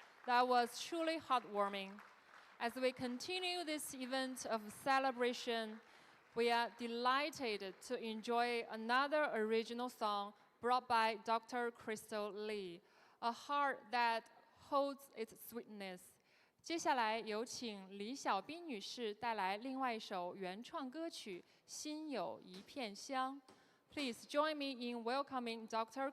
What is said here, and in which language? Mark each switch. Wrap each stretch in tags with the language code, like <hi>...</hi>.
<en>That was truly heartwarming. As we continue this event of celebration, we are delighted to enjoy another original song brought by Dr. Crystal Lee, A Heart That Holds Its Sweetness.</en> <zh>接下来有请李小斌女士带来另外一首原创歌曲《心有一片香》。</zh> <en>Please join me in welcoming Dr.</en>